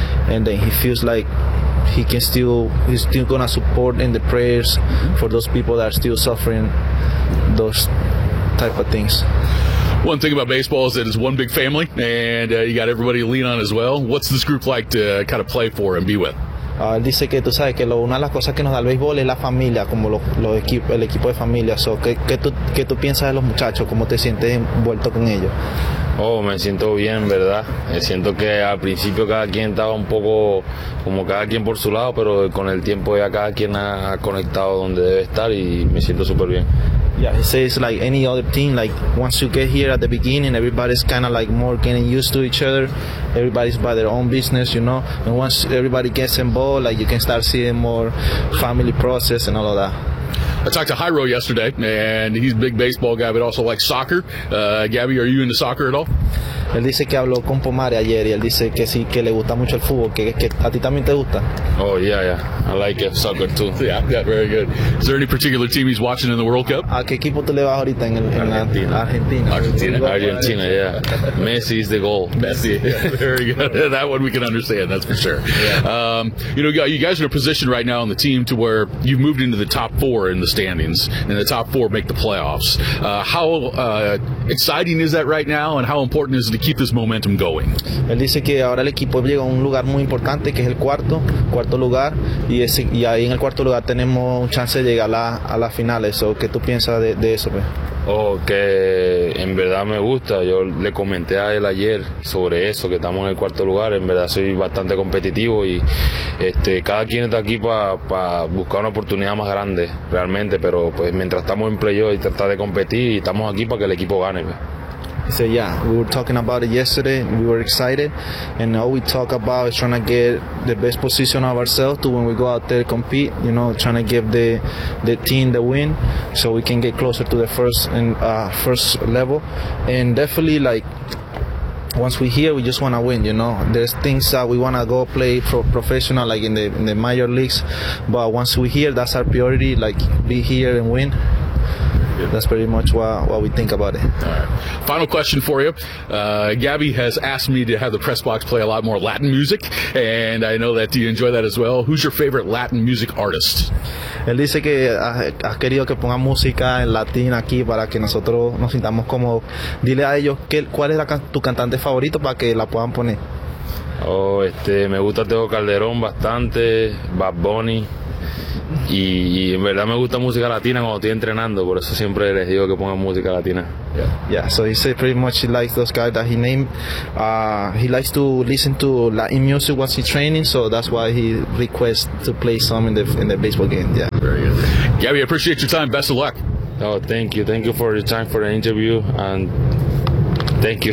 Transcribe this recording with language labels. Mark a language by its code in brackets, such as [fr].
[en] And then he feels like he's still going to support in the prayers for those people that are still suffering those type of things. One thing about baseball is that it's one big family, and you got everybody to lean on as well. What's this group like to kind of play for and be with? [es] Dice que tú sabes que una de las cosas que nos da el béisbol es la familia, como el equipo de familia. So, ¿qué tú piensas de los muchachos? ¿Cómo te sientes envuelto con ellos? Oh, me siento bien, ¿verdad? Siento que al principio cada quien estaba un poco como cada quien por su lado, pero con el tiempo ya cada quien ha conectado donde debe estar y me siento súper bien. [en] Yeah, he says like any other team, like once you get here at the beginning, everybody's kind of like more getting used to each other. Everybody's by their own business, you know. And once everybody gets involved, like you can start seeing more family process and all of that. I talked to Jairo yesterday, and he's a big baseball guy, but also likes soccer. Gabby, are you into soccer at all? [es] Él dice que habló con Pomare ayer, y él dice que sí, que le gusta mucho el fútbol, que a ti también te gusta. [en] Oh, yeah. I like it. Soccer, too. Yeah, very good. Is there any particular team he's watching in the World Cup? [es] ¿A qué equipo tú le vas ahorita en Argentina. Argentina, [en] yeah. Messi is the goal. Messi, yeah, very good. That one we can understand, that's for sure. Yeah. You know, you guys are in a position right now on the team to where you've moved into the top four in the standings, and the top four make the playoffs. How exciting is that right now, and how important is it to keep this momentum going? [es] Él dice que ahora el equipo llega a un lugar muy importante, que es el cuarto lugar, y ahí en el cuarto lugar tenemos un chance de llegar a las finales. So, ¿qué tú piensas de eso, pues? Oh, que en verdad me gusta. Yo le comenté a él ayer sobre eso, que estamos en el cuarto lugar. En verdad soy bastante competitivo y cada quien está aquí para buscar una oportunidad más grande, realmente. Pero pues mientras estamos en playoff y tratar de competir, y estamos aquí para que el equipo gane. [en] He said, yeah, we were talking about it yesterday, and we were excited, and all we talk about is trying to get the best position of ourselves to when we go out there to compete, you know, trying to give the team the win so we can get closer to the first level. And definitely, like, once we're here, we just want to win, you know. There's things that we want to go play for professional, like in the major leagues, but once we're here, that's our priority, like, be here and win. That's pretty much what we think about it. All right. Final question for you. Gabby has asked me to have the press box play a lot more Latin music, and I know that you enjoy that as well. Who's your favorite Latin music artist? [es] Él dice que has querido que ponga música en latín aquí para que nosotros nos sintamos cómodos. Dile a ellos cuál es tu cantante favorito para que la puedan poner. Oh, me gusta Tego Calderón bastante, Bad Bunny. Y en verdad me gusta música latina cuando estoy entrenando, por eso siempre les digo que pongan música latina. [en] Yeah, so he said pretty much he likes those guys that he named. He likes to listen to Latin music once he's training, so that's why he requests to play some in the baseball game. Yeah. Very good. Gabby, appreciate your time. Best of luck. Oh, thank you. Thank you for your time for the interview, and thank you.